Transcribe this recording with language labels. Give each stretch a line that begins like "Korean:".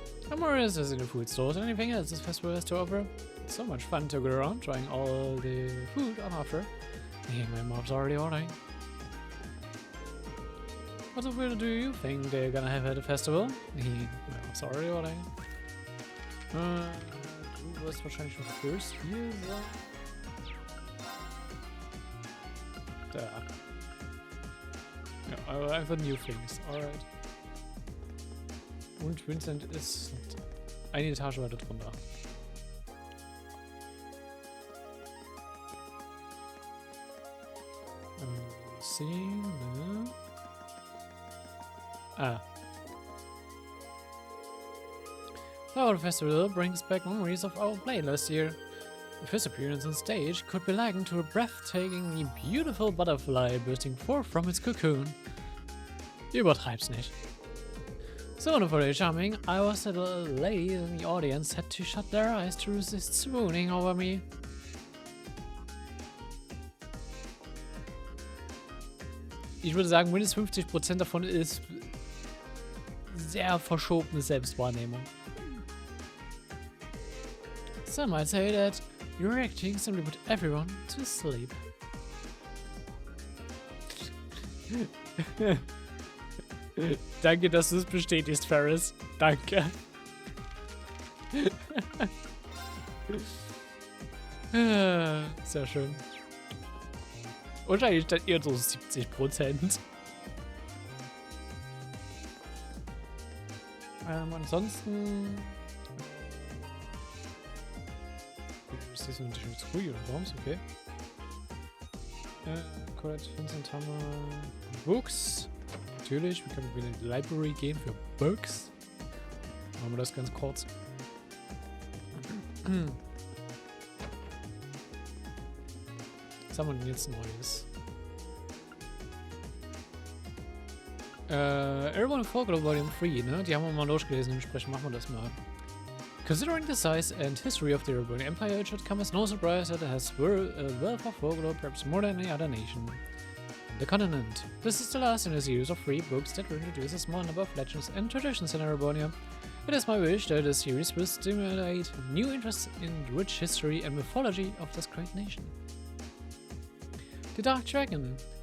English: Amorous is in the food stores. Anything else this festival has to offer? It's so much fun to go around trying all the food on offer. Hey, my mom's already ordering. What do you think they're gonna have at the festival? Hey, my mom's already ordering.
German: Du wirst wahrscheinlich schon first hier sein. Da. Ja, aber einfach
English: new things.
German: Alright. Und Vincent ist eine Etage weiter drunter. Szene. Ah.
English: Our festival brings back memories of our play last year. The first appearance on stage could be likened to a breathtakingly beautiful butterfly bursting forth from its cocoon.
German: Übertreib's nicht.
English: So wonderfully charming, I was the ladies in the audience had to shut their eyes to resist swooning over me.
German: Ich würde sagen, mindestens 50% davon ist sehr verschobene Selbstwahrnehmung.
English: Some might say that your acting simply put everyone to sleep.
German: Danke, dass du es bestätigst, Ferris. Danke. Sehr schön. Wahrscheinlich dann eher so 70%. Ansonsten... Ist das natürlich jetzt ruhig oder warum? Ist okay. Colette, Vincent haben wir Books. Natürlich, wir können wieder in die Library gehen für Books. Machen wir das ganz kurz. Was haben wir denn jetzt Neues? Erebonia Folklore Volume 3, ne? Die haben wir mal durchgelesen, dementsprechend machen wir das mal.
English: Considering the size and history of the Erebonia Empire, it should come as no surprise that it has a wealth of folklore, perhaps more than any other nation on the continent. This is the last in a series of 3 books that will introduce a small number of legends and traditions in Erebonia. It is my wish that this series will stimulate new interest in the rich history and mythology of this great nation. The Dark Dragon.